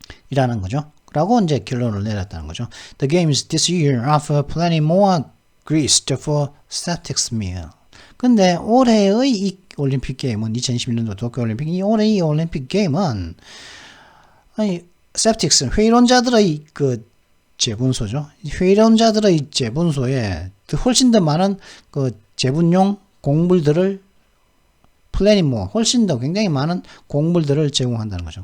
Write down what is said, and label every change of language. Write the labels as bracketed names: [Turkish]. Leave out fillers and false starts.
[Korean] 이라는 거죠. 라고 이제 결론을 내렸다는 거죠. [English] The games this year offer plenty more grist for skeptics meal. [Korean] 근데 올해의 이 올림픽 게임은 2021년도 도쿄올림픽 올해의 이 올림픽 게임은 skeptics 회의론자들의 그 재분소죠. 회의론자들의 재분소에 훨씬 더 많은 그 재분용 곡물들을 훨씬 더 굉장히 많은 곡물들을 제공한다는 거죠.